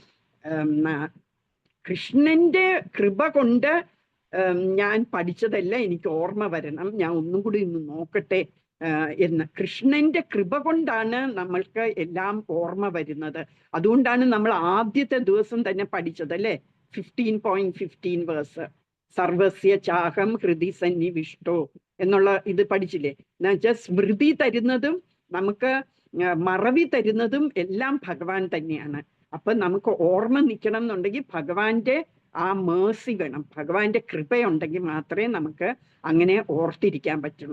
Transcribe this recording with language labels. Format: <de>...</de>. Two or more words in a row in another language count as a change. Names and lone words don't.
<ml>കൃഷ്ണന്റെ കൃപ കൊണ്ട് ഞാൻ പഠിച്ചതെല്ലാം എനിക്ക് ഓർമ്മ വരണം, ഞാൻ ഒന്നും കൂടി ഇന്ന് നോക്കട്ടെ എന്ന്. കൃഷ്ണന്റെ കൃപ കൊണ്ടാണ് നമ്മൾക്ക് എല്ലാം ഓർമ്മ വരുന്നത്. അതുകൊണ്ടാണ് നമ്മൾ ആദ്യത്തെ ദിവസം തന്നെ പഠിച്ചത് അല്ലെ, 15.15 വേഴ്സ്,</ml> <sa>സർവസ്യ ചാഹം ഹൃദി സന്നിവിഷ്ടോ</sa> <ml>എന്നുള്ള ഇത് പഠിച്ചില്ലേ. എന്നുവെച്ചാൽ സ്മൃതി തരുന്നതും നമുക്ക് മറവി തരുന്നതും എല്ലാം ഭഗവാൻ തന്നെയാണ്. അപ്പൊ നമുക്ക് ഓർമ്മ നിൽക്കണം എന്നുണ്ടെങ്കിൽ ഭഗവാന്റെ ആ മേഴ്സി വേണം, ഭഗവാന്റെ കൃപയുണ്ടെങ്കിൽ മാത്രമേ നമുക്ക് അങ്ങനെ ഓർത്തിരിക്കാൻ പറ്റുള്ളൂ.</ml>